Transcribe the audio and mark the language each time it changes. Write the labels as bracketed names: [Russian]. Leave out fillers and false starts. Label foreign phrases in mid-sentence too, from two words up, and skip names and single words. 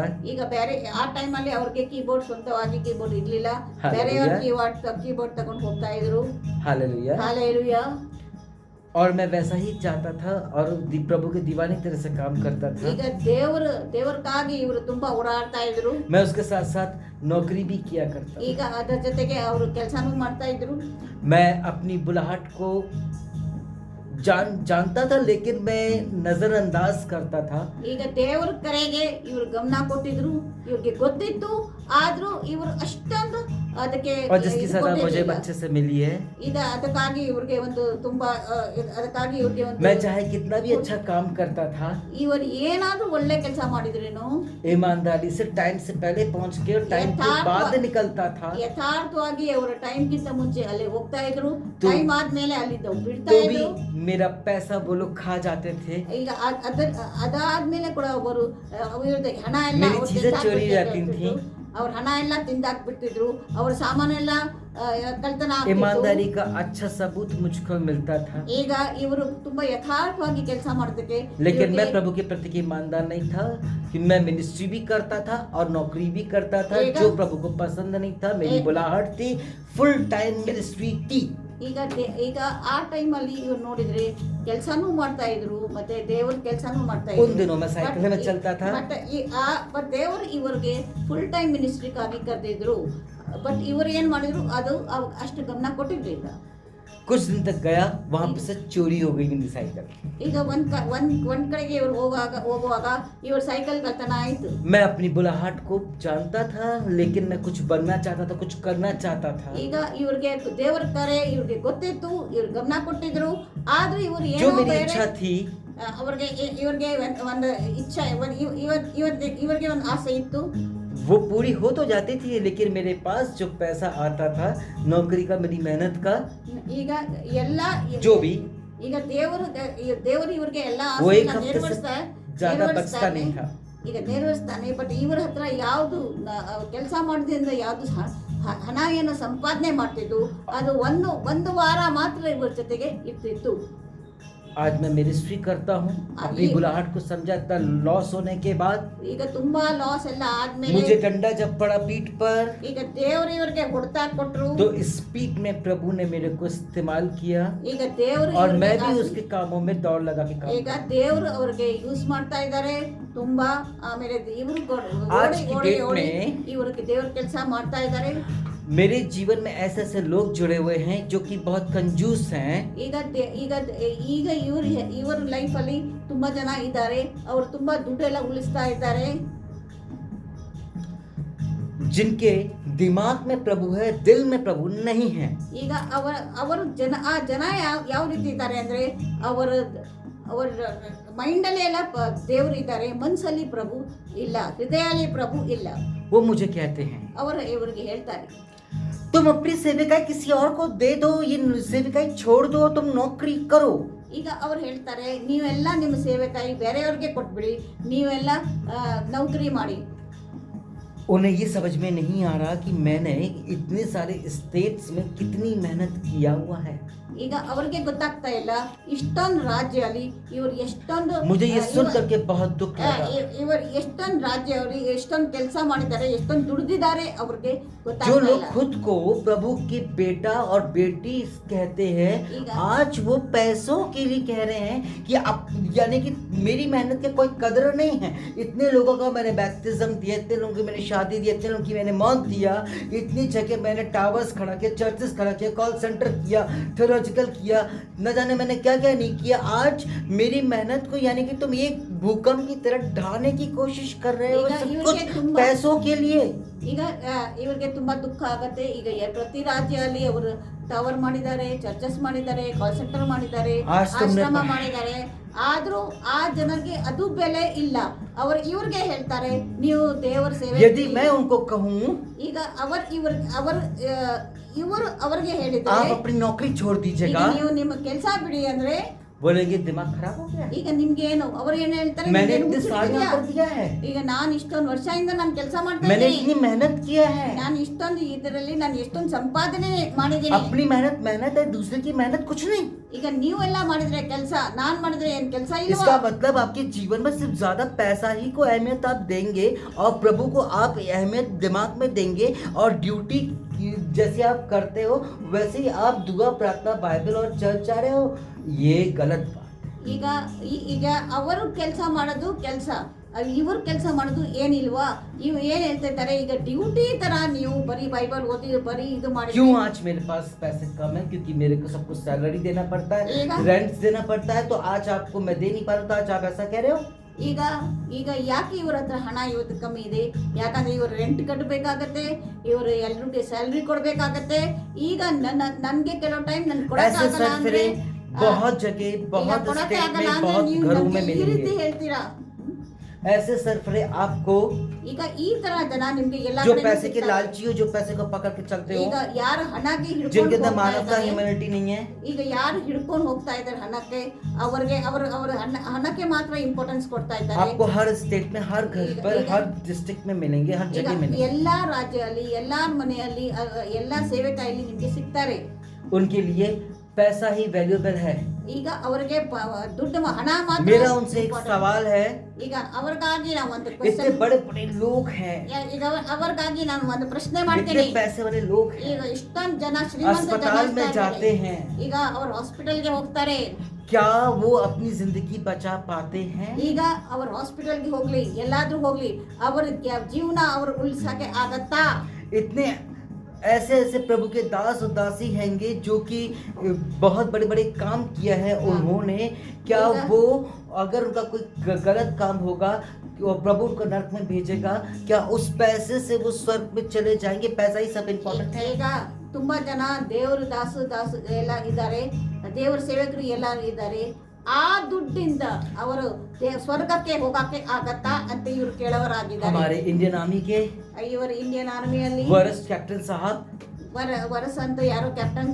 [Kannada] ಈಗ ಬೇರೆ ಆ ಟೈಮ್ ಅಲ್ಲಿ ಅವ್ರಿಗೆ ಕೀಬೋರ್ಡ್, ಸ್ವಂತವಾಗಿ ಕೀಬೋರ್ಡ್ ಇರ್ಲಿಲ್ಲ, ಬೇರೆಯವ್ರ ಕೀಬೋರ್ಡ್ ತಗೊಂಡು ಹೋಗ್ತಾ ಇದ್ರು। [Hindi] हालेलुया, [Kannada] ಹಾಲೆಲೂಯಾ। [Hindi] और मैं वैसा ही चाहता था, और प्रभु के दीवाने तरह से काम करता था। [Kannada] ಈಗ ದೇವರಕ್ಕಾಗಿ ಇವರು ತುಂಬಾ ಓಡಾಡ್ತಾ ಇದ್ರು। [Hindi] मैं उसके साथ साथ नौकरी भी किया करता था। [Kannada] ಈಗ ಅದರ ಜೊತೆಗೆ ಅವರು ಕೆಲಸನೂ ಮಾಡ್ತಾ ಇದ್ರು। [Hindi] मैं अपनी बुलाहट को जानता था, लेकिन मैं नजरअंदाज करता था। [Kannada] ಈಗ ದೇವರ ಕರೆಗೆ ಇವರು ಗಮನ ಕೊಟ್ಟಿದ್ರು, ಇವ್ರಿಗೆ ಗೊತ್ತಿತ್ತು, ಆದ್ರೂ ಇವರು ಅಷ್ಟೊಂದು ಅದಕ್ಕೆ [Hindi] और जिसकी [Kannada] ಇದು [Hindi] सजा मुझे [Kannada] ಕೊಟ್ಟಿರ್ಲಿಲ್ಲ. [Hindi] बच्चे से मिली है, [Kannada] ಅದಕ್ಕಾಗಿ ಇವ್ರಿಗೆ ಒಂದು ತುಂಬಾ ಅದಕ್ಕಾಗಿ ಇವ್ರಿಗೆ ಒಂದು [Hindi] मैं चाहे कितना भी अच्छा काम करता था, [Kannada] ಇವರು ಏನಾದ್ರೂ ಒಳ್ಳೆ ಕೆಲಸ ಮಾಡಿದ್ರೇನು [Hindi] ईमानदारी से टाइम से पहले पहुंच के और टाइम के बाद निकलता था, [Kannada] ಯಥಾರ್ಥವಾಗಿ ಅವರ ಟೈಮ್ಗಿಂತ ಮುಂಚೆ ಅಲ್ಲಿ ಹೋಗ್ತಾ ಇದ್ರು, [Hindi] तो- [Kannada] ಟೈಮ್ ಆದ್ಮೇಲೆ ಅಲ್ಲಿಂದ ಬಿಡ್ತಾ [Hindi] तो भी [Kannada] ಇದ್ರು. [Hindi] मेरा पैसा वो लोग खा जाते थे, [Kannada] ಈಗ ಅದಾದ್ಮೇಲೆ ಕೂಡ ಅವರು ಇವ್ರದ್ದು ಹಣ ಎಲ್ಲ [Hindi] मेरी [Kannada] ಅವ್ರು [Hindi] चीजें चोरी [Kannada] ತಿಂದಾಕ್ಬಿಡ್ತಿದ್ರು. [Hindi] जाती थी। [Kannada] ಅವ್ರ ಹಣ ಎಲ್ಲ ತಿಂದಾಕ್ಬಿಡ್ತಿದ್ರು, ಅವ್ರ ಸಾಮಾನೆಲ್ಲ ಕಳ್ತನ ಆಗ್ತಿತ್ತು. [Hindi] ईमानदारी का अच्छा सबूत मुझको मिलता था, [Kannada] ಈಗ ಇವರು ತುಂಬಾ ಯಥಾರ್ಥವಾಗಿ ಕೆಲಸ ಮಾಡೋದಕ್ಕೆ [Hindi] लेकिन [Kannada] ಇವ್ರಿಗೆ- [Hindi] मैं प्रभु के प्रति ईमानदार नहीं था कि मैं मिनिस्ट्री भी करता था और नौकरी भी करता था, एक- जो प्रभु को पसंद नहीं था। मेरी एक- बुलाहट थी, [English] full time ministry [Hindi] थी। [Kannada] ಈಗ ಆ ಟೈಮಲ್ಲಿ ಇವ್ರು ನೋಡಿದ್ರೆ ಕೆಲಸನೂ ಮಾಡ್ತಾ ಇದ್ರು, ಮತ್ತೆ ದೇವ್ರ ಕೆಲಸನೂ ಮಾಡ್ತಾ ಇದ್ರು. [Hindi] उन दिनों मैं साइकिल में चलता था, [Kannada] ಬಟ್ ದೇವರು ಇವರಿಗೆ [English] full time [Kannada] ಮಿನಿಸ್ಟ್ರಿಗಾಗಿ ಕರೆದಿದ್ರು. ಬಟ್ ಇವರು ಏನ್ ಮಾಡಿದ್ರು ಅದು ಅಷ್ಟು ಗಮನ ಕೊಟ್ಟಿರ್ಲಿಲ್ಲ. [Hindi] कुछ दिन तक गया, वहां पे से चोरी हो गई मेरी साइकिल। [Kannada] ಈಗ ಒಂದ್ ಕಡೆಗೆ ಇವ್ರು ಹೋಗುವಾಗ ಇವ್ರ ಸೈಕಲ್ ಕಳ್ತನ ಆಯ್ತು. [Hindi] मैं अपनी बुलाहट को जानता था, लेकिन मैं कुछ बनना चाहता था, कुछ करना चाहता था। [Kannada] ಈಗ ಇವ್ರಿಗೆ ದೇವರ ಕರೆ ಇವ್ರಿಗೆ ಗೊತ್ತಿತ್ತು, ಇವ್ರು ಗಮನ ಕೊಟ್ಟಿದ್ರು. ಆದ್ರೆ ಇವ್ರು [Hindi] जो [Kannada] ಏನೋ [Hindi] मेरी [Kannada] ಬೇರೆ [Hindi] इच्छा थी, [Kannada] ಇವ್ರಿಗೆ ಒಂದು ಇಚ್ಛೆ, ಇವ್ರಿಗೆ ಒಂದು ಆಸೆ ಇತ್ತು. [Hindi] वो पूरी हो तो जाती थी, लेकिन मेरे पास जो पैसा आता था नौकरी का, मेरी मेहनत का, [Kannada] ಈಗ ಎಲ್ಲ [Hindi] जो भी, [Kannada] ಈಗ ದೇವರು ಇವ್ರಿಗೆ ಎಲ್ಲ [Hindi] वो एक [Kannada] ಆಸೆನ [Hindi] हफ्ते से ज्यादा बचता नहीं था। [Kannada] ಈಗ ನೆರವೇರಿಸ್ತಾನೆ. ಬಟ್ ಇವ್ರ ಹತ್ರ ಯಾವುದು ಕೆಲಸ ಮಾಡೋದ್ರಿಂದ ಯಾವುದು ಹಣ ಏನು ಸಂಪಾದನೆ ಮಾಡ್ತಿದ್ದು ಅದು ಒಂದು ವಾರ ಮಾತ್ರ ಇವ್ರ ಜೊತೆಗೆ ಇರ್ತಿತ್ತು. [Hindi] आज मैं मिनिस्ट्री करता हूँ, अपनी बुलाहट को समझा, इतना लॉस होने के बाद [Kannada] ಈಗ ತುಂಬಾ ಲಾಸ್ ಎಲ್ಲ ಆದ್ಮೇಲೆ [Hindi] मुझे डंडा जब पड़ा पीठ पर, [Kannada] ಈಗ ದೇವರು ಇವ್ರಿಗೆ ಹೊಡೆತ ಕೊಟ್ರು. [Hindi] तो इस पीठ में प्रभु ने मेरे को इस्तेमाल किया, [Kannada] ಈಗ ದೇವರು [Hindi] और मैं भी उसके कामों में दौड़ लगा के काम [Kannada] ಈಗ ದೇವರು ಅವ್ರಿಗೆ ಯೂಸ್ ಮಾಡ್ತಾ ಇದ್ದಾರೆ ತುಂಬಾ. ಆಮೇಲೆ ಇವರು [Hindi] आज की डेट में [Kannada] ಇವ್ರಿಗೆ ದೇವ್ರ ಕೆಲಸ ಮಾಡ್ತಾ ಇದ್ದಾರೆ. [Hindi] मेरे जीवन में ऐसे ऐसे लोग जुड़े हुए हैं जो कि बहुत कंजूस हैं, [Kannada] ಈಗ ಇವ್ರ ಲೈಫ್ ಅಲ್ಲಿ ತುಂಬಾ ಜನ ಇದ್ದಾರೆ, ಅವ್ರು ತುಂಬಾ ದುಡ್ಡೆಲ್ಲ ಉಳಿಸ್ತಾ ಇದ್ದಾರೆ. [Hindi] जिनके दिमाग में प्रभु है, दिल में प्रभु नहीं है। [Kannada] ಈಗ ಅವರು ಜನ ಯಾವ ರೀತಿ ಇದ್ದಾರೆ ಅಂದ್ರೆ ಅವರ ಮೈಂಡಲ್ಲಿ ಎಲ್ಲ ದೇವರು ಇದ್ದಾರೆ, ಮನ್ಸಲ್ಲಿ ಪ್ರಭು ಇಲ್ಲ, ಹೃದಯಲ್ಲಿ ಪ್ರಭು ಇಲ್ಲ. [Hindi] वो मुझे कहते हैं, [Kannada] ಇವ್ರಿಗೆ ಹೇಳ್ತಾರೆ, [Hindi] तुम अपनी सेविकाई किसी और को दे दो, ये सेविकाई छोड़ दो, तुम नौकरी करो। [Kannada] ಈಗ ಅವ್ರು ಹೇಳ್ತಾರೆ, ನೀವೆಲ್ಲ ನಿಮ್ಮ ಸೇವೆಕಾಯಿ ಬೇರೆಯವ್ರಿಗೆ ಕೊಟ್ಬಿಡಿ, ನೀವೆಲ್ಲ ನೌಕರಿ ಮಾಡಿ. [Hindi] उन्हें ये समझ में नहीं आ रहा कि मैंने इतने सारे स्टेट्स में कितनी मेहनत किया हुआ है। [Kannada] ಈಗ ಅವ್ರಿಗೆ ಗೊತ್ತಾಗ್ತಾ ಇಲ್ಲ ಇಷ್ಟೊಂದು ರಾಜ್ಯ ಅಲ್ಲಿ ಇವ್ರು ಎಷ್ಟೊಂದು [Hindi] मुझे ये सुन करके बहुत दुख लगा। [Kannada] ಇವರು ಎಷ್ಟೊಂದು ರಾಜ್ಯ ಅವ್ರಿಗೆ ಎಷ್ಟೊಂದು ಕೆಲಸ ಮಾಡಿದ್ದಾರೆ, ಎಷ್ಟೊಂದು ದುಡಿದಿದ್ದಾರೆ, ಅವ್ರಿಗೆ [Hindi] जो [Kannada] ಗೊತ್ತಾಗ್ತಾ [Hindi] लोग [Kannada] ಇಲ್ಲ. [Hindi] खुद को प्रभु के बेटा और बेटी कहते हैं, आज वो पैसों के लिए कह रहे हैं कि अब, यानी कि मेरी मेहनत के कोई कदर नहीं है। इतने लोगों का मैंने बैप्टिज्म दिया, इतने लोगों की मैंने शादी दी, इतने लोगों की मैंने मौत दिया, इतनी जगह मैंने टावर्स खड़ा किया, चर्चेस खड़ा किया, [English] call center [Hindi] किया, थियोलॉजिकल किया, न जाने मैंने क्या क्या नहीं किया। आज मेरी मेहनत को, यानी कि तुम एक भूकंप की तरह ढाने की कोशिश कर रहे हो, सब कुछ पैसों के लिए। [Kannada] ಈಗ ಇವ್ರಿಗೆ ತುಂಬಾ ದುಃಖ ಆಗತ್ತೆ. ಈಗ ಪ್ರತಿ ರಾಜ್ಯದಲ್ಲಿ ಅವರು ಟವರ್ ಮಾಡಿದ್ದಾರೆ, ಚರ್ಚಸ್ ಮಾಡಿದ್ದಾರೆ, [English] call center [Kannada] ಮಾಡಿದ್ದಾರೆ, ಆಶ್ರಮ ಮಾಡಿದ್ದಾರೆ. ಆದ್ರೂ ಆ ಜನರಿಗೆ ಅದು ಬೆಲೆ ಇಲ್ಲ. ಇವ್ರಿಗೆ ಹೇಳ್ತಾರೆ, ನೀವು ದೇವರ ಸೇವೆ. [Hindi] यदि मैं उनको कहूँ, [Kannada] ಈಗ ಇವರು ಅವ್ರಿಗೆ ಹೇಳಿದ್ದಾರೆ, [Hindi] आप अपनी नौकरी छोड़ [Kannada] ಈಗ [Hindi] दीजिएगा, [Kannada] ನೀವು ನಿಮ್ಮ ಕೆಲಸ ಬಿಡಿ ಅಂದ್ರೆ [Hindi] बोलेंगे दिमाग खराब हो गया, [Kannada] ಈಗ निम्गे ಏನು ಅವರು ಏನು ಹೇಳ್ತಾರೆ, [Hindi] मैंने [Kannada] ನಿಮ್ಗೇನು [Hindi] इतने साल [Kannada] ಹುಚ್ಚು [Hindi] यहाँ पर दिया है, [Kannada] ಈಗ ನಾನು ಇಷ್ಟೊಂದು ವರ್ಷದಿಂದ ನಾನು ಕೆಲಸ ಮಾಡ್ತಾ [Hindi] मैंने [Kannada] ಇದ್ದೀನಿ, [Hindi] इतनी मेहनत किया है, [Kannada] ನಾನು ಇಷ್ಟೊಂದು ಇದರಲ್ಲಿ ನಾನು ಎಷ್ಟೊಂದು ಸಂಪಾದನೆ ಮಾಡಿದ್ದೀನಿ. [Hindi] अपनी मेहनत है, दूसरे की मेहनत कुछ नहीं। [Kannada] ಈಗ ನೀವೆಲ್ಲ ಮಾಡಿದ್ರೆ ಕೆಲಸ, ನಾನ್ ಮಾಡಿದ್ರೆ ಏನ್ ಕೆಲಸ ಇಲ್ವಾ? [Hindi] इसका मतलब आपके जीवन में सिर्फ ज्यादा पैसा ही को अहमियत आप देंगे और प्रभु को आप अहमियत दिमाग में देंगे, और ड्यूटी जैसे आप करते हो वैसे ही आप दुआ, प्रार्थना, बाइबल और चर्च जा रहे हो, ये गलत बात। [Kannada] ಈಗ ಅವರು ಕೆಲಸ ಮಾಡೋದು ಕೆಲಸ, ಇವರು ಕೆಲಸ ಮಾಡೋದು ಏನಿಲ್ವಾ? ಇವ್ ಏನ್ ಹೇಳ್ತಾ ಇದ್ದಾರೆ, ಈಗ ಡ್ಯೂಟಿ ತರ ನೀವು ಬರೀ ಬೈಬಲ್ ಓದಿ ಬರೀ ಇದು ಮಾಡಿ. [Hindi] क्यों आज मेरे पास पैसे कम है? क्योंकि मेरे को सबको सैलरी देना पड़ता है, रेंट देना पड़ता है, तो आज आपको मैं दे नहीं पा रहा, तो आज आप ऐसा कह रहे हो? [Kannada] ಈಗ ಈಗ ಯಾಕೆ ಇವ್ರ ಹತ್ರ ಹಣ ಇವತ್ತು ಕಮ್ಮಿ ಇದೆ? ಯಾಕಂದ್ರೆ ಇವರು ರೆಂಟ್ ಕಟ್ಟಬೇಕಾಗತ್ತೆ, ಇವರು ಎಲ್ರಿಗೆ ಸ್ಯಾಲ್ರಿ ಕೊಡಬೇಕಾಗತ್ತೆ. ಈಗ ನನಗೆ ಕೆಲವು ಟೈಮ್ ನನ್ ಕೊಡಕ್ಕಾಗಲ್ಲ ಅಂದ್ರೆ [Hindi] बहुत जगह बहुत स्टेट में बहुत घरों में [Kannada] ಈ ರೀತಿ [Hindi] मिलेंगे [Kannada] ಹೇಳ್ತೀರಾ? [Hindi] ऐसे सरफरे आपको [Kannada] ಈಗ ಈ ತರ ಜನ ನಿಮ್ಗೆ ಎಲ್ಲ [Hindi] जो [Kannada] ಕಡೆ [Hindi] पैसे के [Kannada] ಸಿಗ್ತಾರೆ. [Hindi] लालची हो, जो पैसे को पकड़ के चलते [Kannada] ಈಗ [Hindi] हो, [Kannada] ಯಾರು ಹಣಕ್ಕೆ [Hindi] जिनके [Kannada] ಹಿಡ್ಕೊಂಡು [Hindi] अंदर [Kannada] ಹೋಗ್ತಾ [Hindi] मानवता [Kannada] ಇದ್ದಾರೆ, [Hindi] ह्यूमैनिटी नहीं है, [Kannada] ಈಗ ಯಾರು ಹಿಡ್ಕೊಂಡು ಹೋಗ್ತಾ ಇದ್ದಾರೆ ಹಣಕ್ಕೆ, ಅವರಿಗೆ ಅವರ ಹಣಕ್ಕೆ ಮಾತ್ರ ಇಂಪಾರ್ಟೆನ್ಸ್ ಕೊಡ್ತಾ ಇದ್ದಾರೆ. [Hindi] आपको हर स्टेट में, हर घर पर, हर डिस्ट्रिक्ट में मिलेंगे, हर [Kannada] ಈಗ [Hindi] जगह मिलेंगे. [Kannada] ಎಲ್ಲಾ ರಾಜ್ಯದಲ್ಲಿ, ಎಲ್ಲಾ ಮನೆಯಲ್ಲಿ, ಎಲ್ಲಾ ಸೇವೆಕಾಯಲ್ಲಿ ನಿಮ್ಗೆ ಸಿಗ್ತಾರೆ. [Hindi] उनके लिए पैसा ही वैल्यूएबल है. [Kannada] ಈಗ ಅವರಿಗೆ ದುಡ್ಡು ಹಣ ಮಾತ್ರ [Hindi] मेरा उनसे एक [Kannada] important. [Hindi] सवाल है, [Kannada] ಈಗ ಅವ್ರಿಗಾಗಿ ನಾವು ಒಂದು [Hindi] इतने [Kannada] ಕ್ವೆಶ್ಚನ್, [Hindi] बड़े बड़े लोग हैं, [Kannada] ಈಗ ಅವ್ರಿಗಾಗಿ ನಾನು ಒಂದು ಪ್ರಶ್ನೆ [Hindi] इतने [Kannada] ಮಾಡ್ತೀನಿ. [Hindi] पैसे वाले लोग [Kannada] ಈಗ [Hindi] हैं, [Kannada] ಇಷ್ಟೊಂದು ಜನ ಶ್ರೀಮಂತ ಜನ [Hindi] अस्पताल में [Kannada] ಇರ್ತಾರೆ. [Hindi] जाते हैं, [Kannada] ಈಗ ಅವ್ರು ಹಾಸ್ಪಿಟಲ್ಗೆ ಹೋಗ್ತಾರೆ. [Hindi] क्या वो अपनी जिंदगी बचा पाते हैं? [Kannada] ಈಗ ಅವ್ರ ಹಾಸ್ಪಿಟಲ್ಗೆ ಹೋಗ್ಲಿ, ಎಲ್ಲಾದ್ರೂ ಹೋಗ್ಲಿ, ಅವ್ರ ಜೀವನ ಅವ್ರು ಉಳಿಸಕ್ಕೆ ಆಗತ್ತಾ? [Hindi] इतने ऐसे ऐसे प्रभु के दास और दासी हैंगे जो कि बहुत बड़े बड़े काम किया है उन्होंने, क्या वो अगर उनका कोई गलत काम होगा और प्रभु उनको नरक में भेजेगा, क्या उस पैसे से वो स्वर्ग में चले जाएंगे? पैसा ही सब इम्पोर्टेंट है. [Kannada] ಈಗ ತುಂಬಾ ಜನ ದೇವ್ರ ದಾಸು ಎಲ್ಲ ಇದ್ದಾರೆ, ದೇವ್ರ ಸೇವಕರು ಎಲ್ಲ ಇದ್ದಾರೆ. ಆ ದುಡ್ಡಿಂದ ಅವರು ಸ್ವರ್ಗಕ್ಕೆ ಹೋಗಕ್ಕೆ ಆಗತ್ತಾ ಅಂತ ಇವ್ರು ಕೇಳೋರಾಗಿದ್ದಾರೆ. [Hindi] हमारे इंडियन आर्मी के [Kannada] ಇವರು ಇಂಡಿಯನ್ ಆರ್ಮಿಯಲ್ಲಿ [Hindi] वरिष्ठ कैप्टन साहब, [Kannada] ವರಸ ಅಂತ ಯಾರೋ ಕ್ಯಾಪ್ಟನ್